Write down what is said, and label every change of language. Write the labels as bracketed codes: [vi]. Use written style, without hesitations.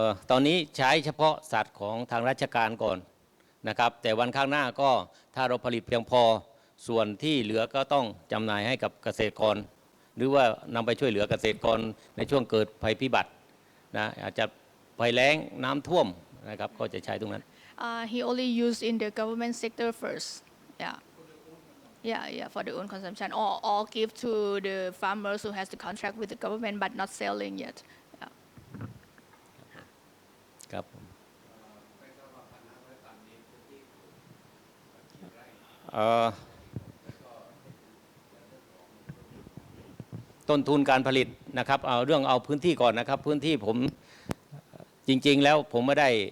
[th] ตอนนี้ใช้เฉพาะสัตว์ของทางราชการก่อนนะครับแต่วันข้างหน้าก็ถ้าเราผลิตเพียงพอส่วนที่เหลือก็ต้องจำหน่ายให้กับเกษตรกรหรือว่านำไปช่วยเหลือเกษตรกรในช่วงเกิดภัยพิบัตินะอาจจะภัยแล้งน้ำท่วมนะครับก็จะใช้ตรงนั้น [en] He only used in the government sector first yeah for the own consumption or give to the farmers who has the contract with the government but not selling yet [th] ครับต้นทุนการผลิตนะครับเอาพื้นที่ก่อนนะครับพื้นที่ผมจริงๆแล้วผมไม่ได้